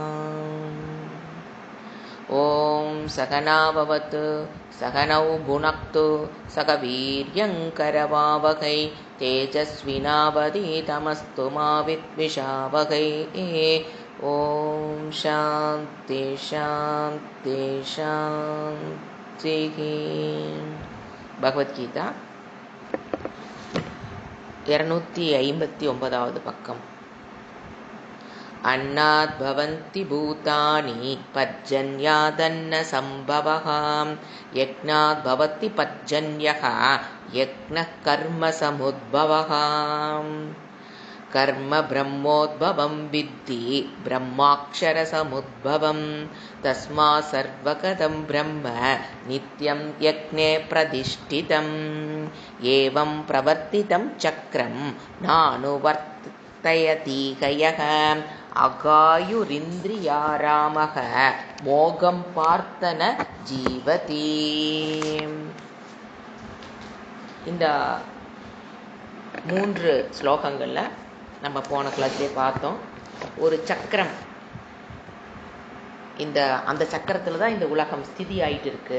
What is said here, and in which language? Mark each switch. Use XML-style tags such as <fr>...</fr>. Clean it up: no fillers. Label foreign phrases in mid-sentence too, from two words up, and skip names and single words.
<sa>ॐ सहना भवतु सहनौ भुनक्तु सह वीर्यङ्करवावहै तेजस्विनावधीतमस्तु मा विद्विषावहै। ॐ शान्ति शान्ति शान्तिः।</sa> <ta>பகவத்கீதா 259வது பக்கம்.</ta> <sa>अन्नाद् भवन्ति भूतानि पर्जन्यादन्न सम्भवः यज्ञाद् भवति पर्जन्यः यज्ञः कर्म समुद्भवः कर्म ब्रह्मोद्भवं विद्धि ब्रह्माक्षरसमुद्भवं तस्मात् सर्वगतं ब्रह्म नित्यं यज्ञे प्रतिष्ठितम् एवं प्रवर्तितं चक्रं नानुवर्तयतीह अघायुरिन्द्रियारामो मोघं पार्थ स जीवति.</sa> <ta>இந்த 3 ஸ்லோகங்களில் நம்ம போன கிளாஸ்லேயே பார்த்தோம். ஒரு சக்கரம், அந்த சக்கரத்தில் தான் இந்த உலகம் ஸ்திதி ஆயிட்டு இருக்கு.</ta>